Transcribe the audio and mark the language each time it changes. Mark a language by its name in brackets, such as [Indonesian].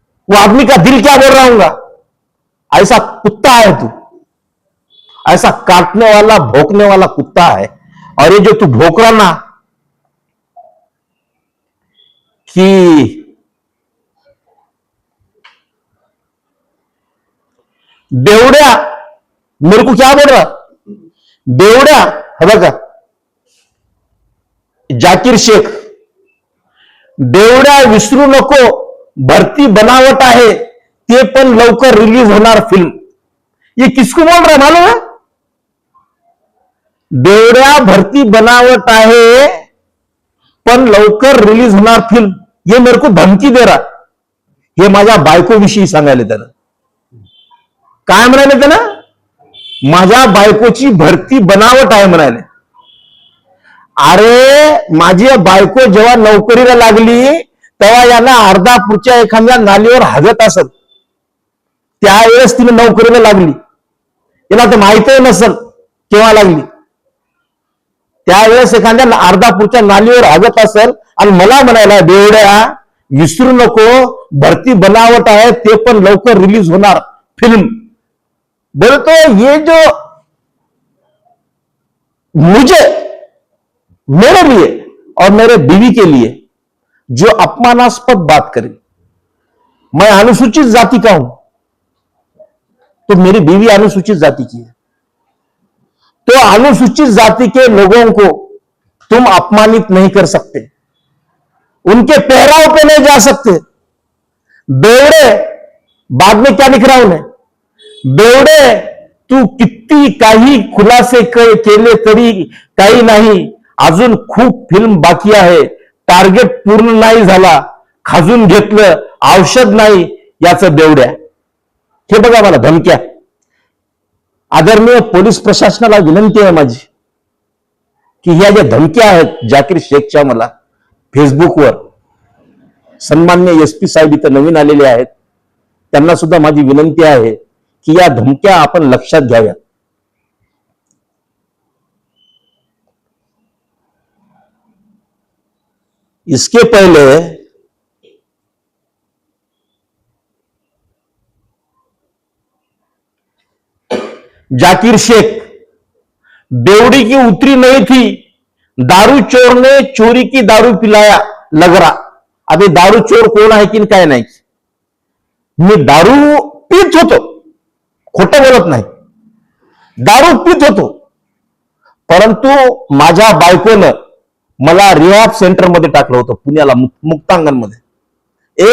[Hindi] वो आदमी का दिल क्या बोल रहा हूंगा? ऐसा कुत्ता है तू, ऐसा काटने वाला भौंकने वाला कुत्ता है। और ये जो तू भौंक रहा ना कि बेवड्या, मेरे को क्या बोल रहा बेवड्या? [Marathi] है बघा, जाकीर शेख, बेवड्या विसरू नको, भरती बनावट आहे, ते पण लवकर रिलीज होणार फिल्म। [Hindi] ये किसको बोल रहा है मालूम है? [Marathi] बेवड्या भरती बनावट आहे पण लवकर रिलीज होणार फिल्म, [Hindi] ये मेरे को धमकी दे रहा। [Marathi] हे माझ्या बायकोविषयी सांगायला त्यानं काय म्हणाले? त्यानं माझ्या बायकोची भरती बनावट आहे म्हणाले। अरे माझी बायको जेव्हा नोकरीला लागली तेव्हा याला अर्धापूरच्या एखाद्या नालीवर हगत असत, त्यावेळेस तिने नोकरीला लागली। याला तर माहितही नसल केव्हा लागली, त्यावेळेस एखाद्या अर्धापूरच्या नालीवर हगत असेल आणि मला म्हणायला बेवड्या विसरू नको, भरती बनावट आहे, ते पण लवकर रिलीज होणार फिल्म। [Hindi] बोलतो ये जो मुझे, मेरे लिए और मेरे बीवी के लिए जो अपमानास्पद बात करी, मैं अनुसूचित जाति का हूं तो मेरी बीवी अनुसूचित जाति की है, तो अनुसूचित जाति के लोगों को तुम अपमानित नहीं कर सकते, उनके पहराव पे नहीं जा सकते। बेवड़े, बाद में क्या लिख रहा हूं मैं? [Marathi] बेवड़े तू किती काही खुलासे केले तरी काही नाही, अजून खूप फिल्म बाकी आहे, टार्गेट पूर्ण नाही झाला, खाजून घेतलं औषध नाही याचं बेवड्या। हे बघा मला धमक्या। आदरणीय पोलीस प्रशासनाला विनंती आहे माझी की ह्या ज्या धमक्या आहेत जाकीर शेखच्या, मला फेसबुकवर सन्माननीय एसपी साहेब इथं नवीन आलेले आहेत, त्यांना सुद्धा माझी विनंती आहे कि या धमक्या आपण लक्षात घ्याव्या। [Hindi] इसके पहले जाकिर शेख, बेवड़ी की उतरी नहीं थी, दारू चोर ने चोरी की दारू पिलाया लग रहा। [Marathi] अभी दारू चोर कोण आहे की काय नाही, मी दारू पीत होतो, खोटं बोलत नाही, दारू पीत होतो, परंतु माझ्या बायकोनं मला रिहॅब सेंटर मध्ये टाकलं होतं, पुण्याला मुक्तांगण मध्ये।